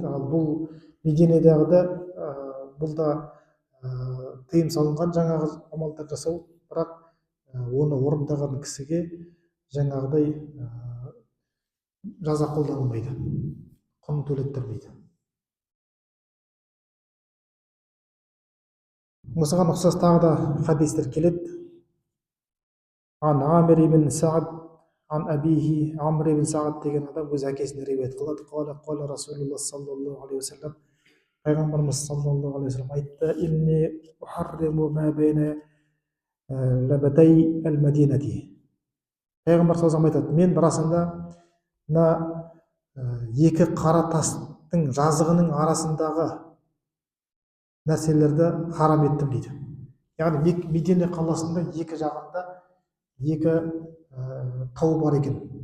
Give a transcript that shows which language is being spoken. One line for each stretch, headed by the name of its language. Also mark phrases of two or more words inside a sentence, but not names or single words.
Kazakh: Ал бұл Мединедағыда бұл да тыйым салынған жаңағы амалдар жасау, бірақ оны орындаған кісіге жаңағыдай жаза қолданылмайды, құн төлеттірмейді. Осыған ұқсас тағы да хадистер келеді.
Arabic: عن عامر بن سعد عن أبيه,
Kazakh: Амр ибн Саад деген адам өз әкесіне риуаят қылады.
Arabic: قال رسول الله صلى الله عليه وسلم, пайғамбарымыз صلى الله عليه وسلم айтты: إني أحرم ما بين لابتي المدينة.
Kazakh: Пайғамбар
Arabic: صلى الله عليه
Kazakh: айтады: мен расында мына екі қара тастың жазығының арасындағы нәрселерді харам еттім дейді. Яғни Медине қаласында екі жағында екі тау бар екен.